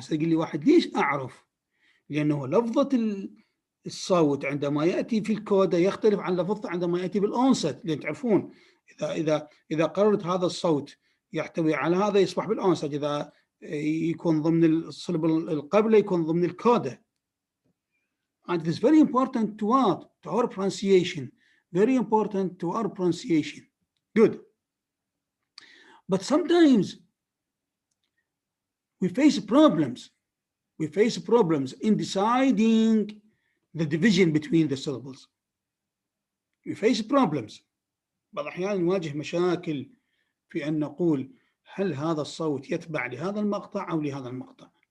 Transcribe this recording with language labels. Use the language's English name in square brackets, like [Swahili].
[Arabic] سيقول لي واحد ليش أعرف؟ لأنه لفظة الصوت عندما يأتي في الكودا يختلف عن لفظته عندما يأتي بالأونست. لأن تعرفون إذا قررت هذا الصوت يحتوي على هذا يصبح بالأونست. إذا يكون ضمن الصلب القبلة يكون ضمن الكودا. [English] And it is very important to what? To our pronunciation. Very important to our pronunciation. Good. But sometimes we face problems. In deciding the division between the syllables. We face problems. [Arabic] بعض الأحيان نواجه مشاكل في أن نقول هل هذا الصوت يتبع لهذا المقطع أو لهذا المقطع.